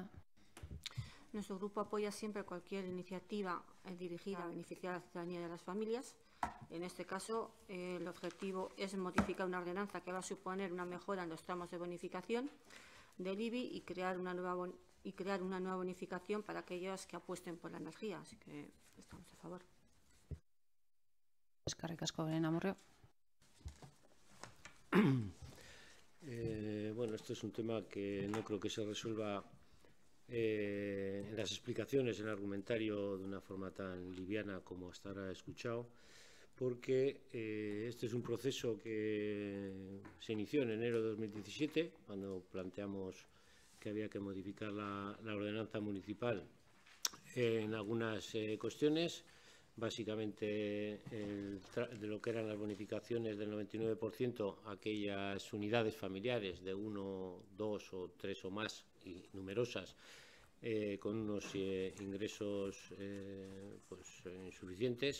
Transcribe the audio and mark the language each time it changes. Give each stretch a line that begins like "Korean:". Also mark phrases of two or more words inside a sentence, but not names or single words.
Spanish: Nuestro grupo apoya siempre cualquier iniciativa dirigida a beneficiar a la ciudadanía y a las familias. En este caso, el objetivo es modificar una ordenanza que va a suponer una mejora en los tramos de bonificación del IBI y crear una nueva bonificación para aquellos que apuesten por la energía. Así que estamos a favor.
Basque: Eskerrik asko, Elena Amurrio.
Spanish: Bueno, esto es un tema que no creo que se resuelva en las explicaciones, en el argumentario, de una forma tan liviana como hasta ahora he escuchado, porque este es un proceso que se inició en enero de 2017, cuando planteamos que había que modificar la ordenanza municipal en algunas cuestiones, básicamente de lo que eran las bonificaciones del 99%, aquellas unidades familiares de 1, 2 o 3 o más y numerosas, con unos ingresos pues, insuficientes.